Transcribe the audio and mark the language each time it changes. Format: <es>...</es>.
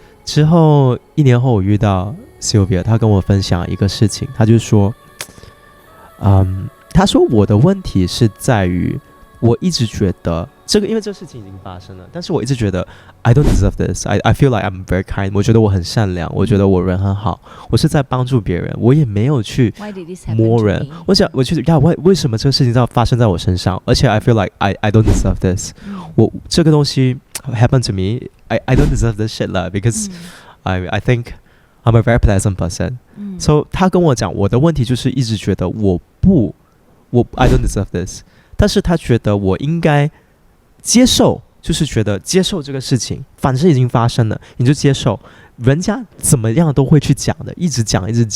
<zh>之后1年后我遇到 Sylvia， 她跟我分享一个事情，她就说她说我的问题是在于我一直觉得这个，因为这个事情已经发生了，但是我一直觉得</zh> <en>I don't deserve this. I feel like I'm very kind.</en> <zh>我觉得我很善良，我觉得我人很好，我是在帮助别人，我也没有去摸人。我觉得为什么这个事情要发生在我身上？而且</zh> <en>I feel like I don't deserve this.</en> <zh>我这个东西</zh> <en>happened to me. I don't deserve this shit 了 because I think I'm a very pleasant person.</en> <zh>So 他跟我讲，我的问题就是一直觉得我</zh> <en>I don't deserve this.</en> <zh>但是他觉得我应该接受，就是觉得接受这个事情，反正已经发生了，你就接受，人家怎么样都会去讲的，一直讲。</zh>